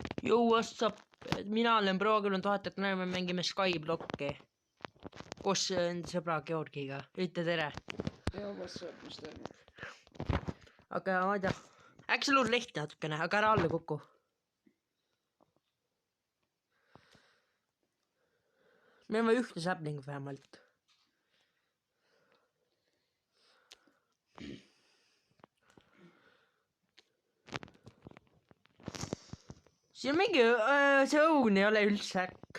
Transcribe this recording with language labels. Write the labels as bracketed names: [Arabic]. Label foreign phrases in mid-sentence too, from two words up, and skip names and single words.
[English] Yo, what's up? [Estonian] Mina olen Pro-Küll 1000, et me mängime Skyblocki koos enda sõbra Georgiga. Ütle tere. Joo, [English] what's up, [Estonian] mis toimub? Aga ma ei tea, äkki sa luud lehti natukene, aga ära alla kuku. Meil on ühte säpling vähemalt. Siin on mingi, see õun ei ole üldse äkk.